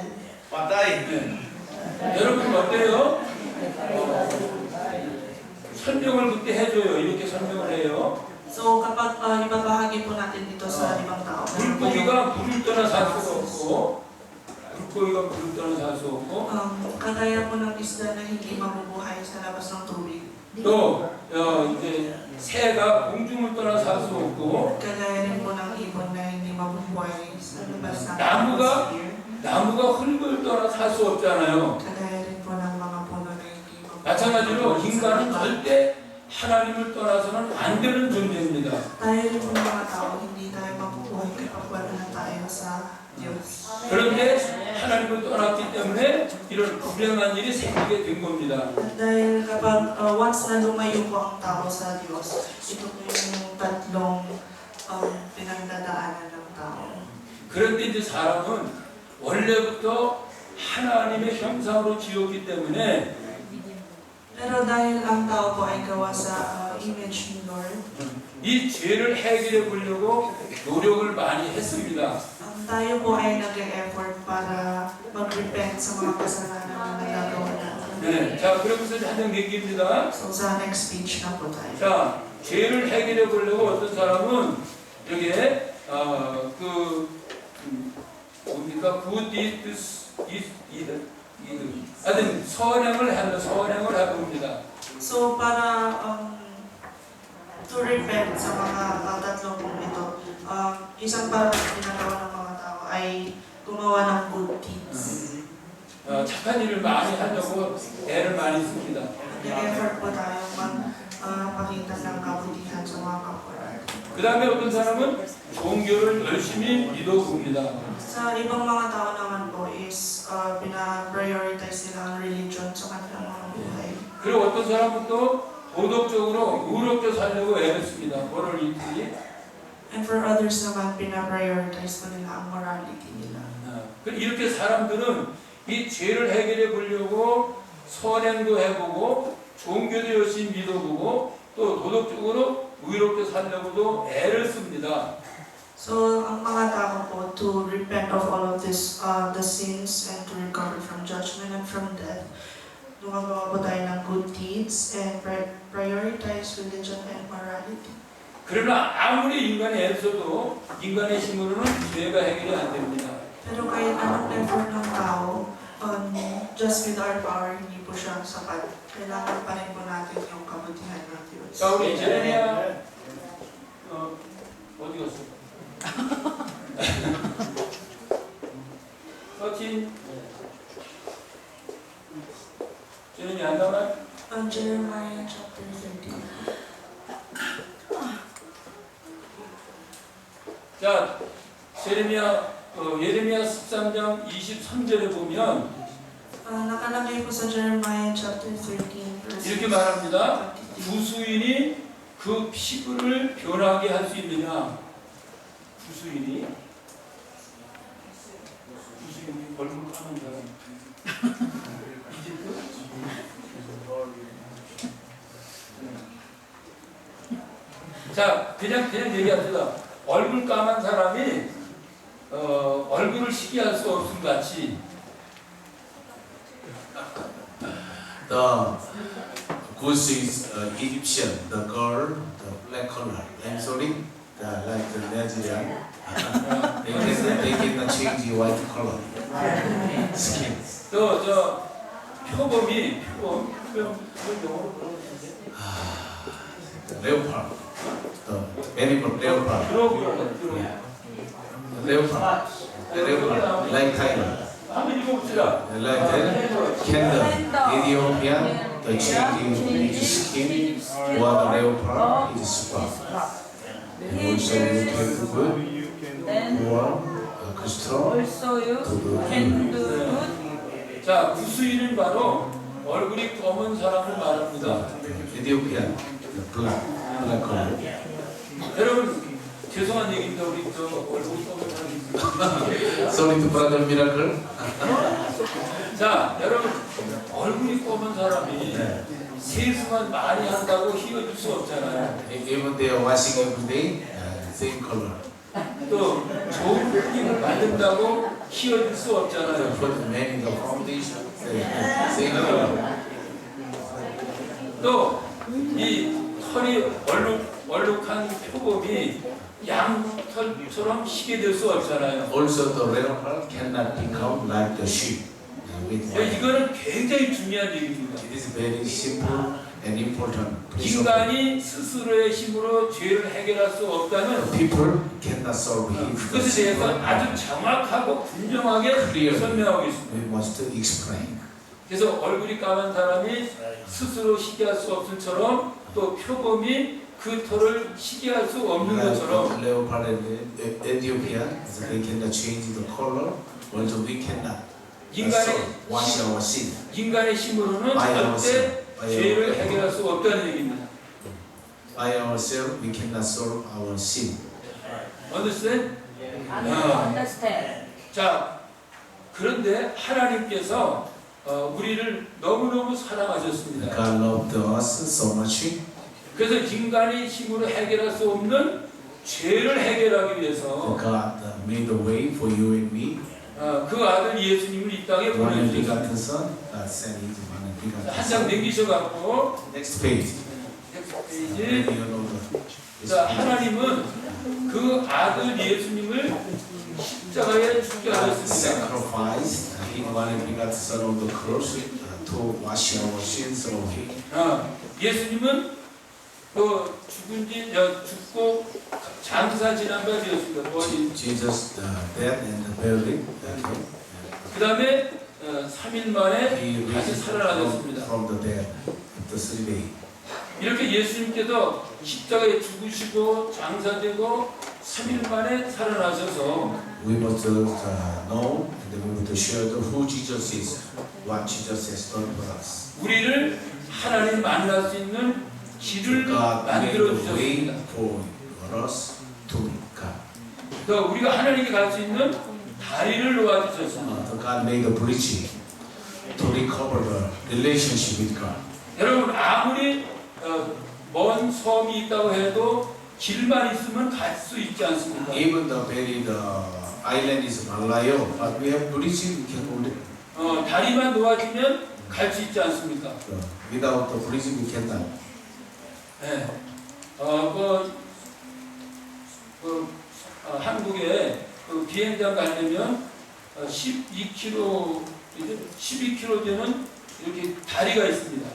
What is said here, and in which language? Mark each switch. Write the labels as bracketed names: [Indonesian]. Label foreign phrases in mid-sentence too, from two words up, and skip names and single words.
[Korean] 네. 여러분 어때요? 설명을 그때 해줘요. 이렇게 설명을 해요. [Filipino] So kapag ibabahagi po natin dito sa ibang tao, [Korean] 물고기가 물을 떠나 살 수가 없고 물고기가 물을 떠나 살 수 없고 [Filipino] kagaya po ng isda na hindi mabubuhay sa labas ng tubig. [Korean] 또 이제 새가 공중을 떠나 살 수 없고 [Filipino] Kagaya rin po ng ibon na hindi mabubuhay sa labas ng [Korean] 나무가- [Filipino] atmosphere. [Korean] 나무가 흙을 떠나 살 수 없잖아요. [Filipino] Kagaya rin po ng mga puno na hindi mabubuhay. [Korean] 마찬가지로 인간은 절대 하나님을 떠나서는 안 되는 존재입니다. [Filipino] Tayo rin po ng mga tao, hindi tayo mabubuhay kapag wala na tayo sa Diyos. [Korean] 그런데 하나님을 떠났기 때문에 이런 불행한 일이 생기게 된 겁니다. [Filipino] Dahil kapag once na lumayo po ang tao sa Diyos, ito po yung tatlong pinagdadaanan ng tao. [Korean] 그런데 이제 사람은 원래부터 하나님의 형상으로 지었기 때문에 [Filipino] Pero dahil ang tao po ay gawa sa image ni Lord, [Korean] 이 죄를 해결해 보려고 노력을 많이 했습니다. [Filipino] tayo po ay nag-e-effort para mag-repent sa mga kasalanan na nagagawa natin. [Korean] 네, 자 그러면서 하는 얘기입니다. [Filipino] So sa [English] next speech [Filipino] na po tayo. [Korean] 자 죄를 해결해 보려고 어떤 사람은 여기에 뭡니까 [English] good deeds [Korean] 하여튼 선행을 해봅니다. [Filipino] So para [English] to repent [Filipino] sa mga tatlong pong ito, isang parang ginagawa ng mga tao ay gumawa ng [English] good deeds. [Korean] 착한 일을 많이 하려고 애를 많이 씁니다. [Filipino] Nag-effort po tayo magpakita ng kabutihan sa mga kapwa. [Korean] 그 다음에 어떤 사람은 종교를 열심히 믿어봅니다. [Filipino] Sa ibang mga tao naman po is pina-prioritize nila ang religion sa kanilang mga buhay. [Korean] 그리고 어떤 사람은 또 도덕적으로 의롭게 살려고 애를 씁니다. [Filipino] morality. [English] And for others [Filipino] naman, pina-prioritize po nila ang morality nila. [Korean] 이렇게 사람들은 이 죄를 해결해 보려고 선행도 해보고 종교도 열심히 믿어보고 또 도덕적으로 의롭게 살려고도 애를 씁니다. [English] So, [Filipino] ang mga tao po [English] to repent of all of this, the sins and to recover from judgment and from death, [Filipino] gumagawa po tayo ng [English] good deeds and prioritize religion and morality. [Korean] 그러나 아무리 인간이 애를 써도 인간의 힘으로는 죄가 해결이 안 됩니다. [Filipino] Pero kahit anong effort ng tao, [English] just with our power, [Filipino] hindi po siya sapat. Kailangan pa rin po natin yung kabutihan ng Diyos. [Korean] 자, 우리 제레미야 어디 갔어? 13 제레미야 안 나오나? [English] Jeremiah chapter 13. [Korean] 자, 예레미야 13장 23절에 보면 [Filipino] Nakalagay po sa Jeremiah chapter 13 verse [Korean] 이렇게 말합니다. [Filipino] 23. [Korean] 구수인이 그 피부를 변하게 할 수 있느냐? 구수인이 얼굴 까만 사람. 이집트? 자, 그냥 얘기합시다. 얼굴 까만 사람이 얼굴을 시기할 수 없음 같이 [English] The goose is Egyptian, the girl, the black color. I'm sorry, like the Nigerian. They cannot change the white color. Skin. [Korean] 저 표범이 표범 영어로 그러는데 [English] Leopard. The animal leopard. Leopard. The leopard, like tiger. [Korean] 한번 읽어봅시다. [English] Like that, candle. Ethiopia, the changing its skin, or the leopard is spot. And also you can put or crystal Also you to do can do good. [Korean] 자, 구수인은 바로 얼굴이 검은 사람을 말합니다. [English] Ethiopian, the black color. [Korean] 여러분 죄송한 얘기인데 우리 저 얼굴 검은 사람이 있습니다. [English] Sorry to brother miracle. [Korean] 자, 여러분 얼굴이 검은 사람이 세수만 많이 한다고 희어질 수 없잖아요. [English] Even they are washing every day, same color. [Korean] 또 좋은 크림을 바른다고 희어질 수 없잖아요. [English] Put many the foundation, same color. [Korean] 또 이 털이 얼룩한 표범이 양털처럼 희게 될 수 없잖아요. [English] Also the leopard cannot become like the sheep. With [Korean] 이거는 굉장히 중요한 얘기입니다. [English] it is very simple an important principle. [Korean] 인간이 스스로의 힘으로 죄를 해결할 수 없다는 [English] People cannot solve it. [Korean] 그것에 대해서 아주 정확하고 분명하게 설명하고 있습니다. [English] We must explain. [Korean] 그래서 얼굴이 까만 사람이 스스로 시기할 수 없을처럼 또 표범이 그 털을 시기할 수 없는 것처럼 [English] Leopard and Ethiopian, they cannot change the color. Also, we cannot wash our sin. [Korean] 인간의 힘으로는 [English] By [Korean] 절대 [English] ourselves. [Korean] 죄를 해결할 수 없다는 얘기입니다. [English] By ourselves, we cannot solve our sin. Understand? Understand. [Korean] 자, 그런데 하나님께서 우리를 너무너무 사랑하셨습니다. [English] God loved us so much. [Korean] 그래서 인간의 힘으로 해결할 수 없는 죄를 해결하기 위해서 [English] God made a way for you and me. [Korean] 그 아들 예수님을 이 땅에 [English] One and [Korean] 보내주셨습니다. [English] begotten Son, God sent His one and begotten [Korean] 한 장 [English] Son. [Korean] 넘기셔갖고 [English] Next page. [Korean] 페이지. 자, 하나님은 그 아들 예수님을 십자가에 죽게 [English] God [Korean] 하셨습니다. [English] sacrificed His one and begotten Son on the cross to wash our sins away. [Korean] 예수님은 또 죽고 장사 지난 바 되었습니다. [English] Jesus dead and buried. [Korean] 그 다음에 3일 만에 [English] He [Korean] 다시 [English] raised [Korean] 살아나셨습니다. [English] from the dead after 3 days. [Korean] 이렇게 예수님께서 십자가에 죽으시고 장사되고 3일 만에 살아나셔서 [English] We must know and we must share who Jesus is, what Jesus has done for us. [Korean] 우리를 하나님 만날 수 있는 길을 [English] God made [Korean] 만들어 [English] a way [Korean] 주셨습니다. [English] for us to meet God. [Korean] 또 우리가 하나님께 갈 수 있는 다리를 놓아주셨습니다. [English] God made a bridge to recover the relationship with God. [Korean] 여러분 아무리 먼 섬이 있다고 해도 길만 있으면 갈 수 있지 않습니까? [English] Even the very island is Malayo, but we have bridge, we can hold it. [Korean] 다리만 놓아주면 갈 수 있지 않습니까? [English] Without the bridge, we cannot. [Korean] 네. 한국에 비행장 가려면 12km 되는 이렇게 다리가 있습니다.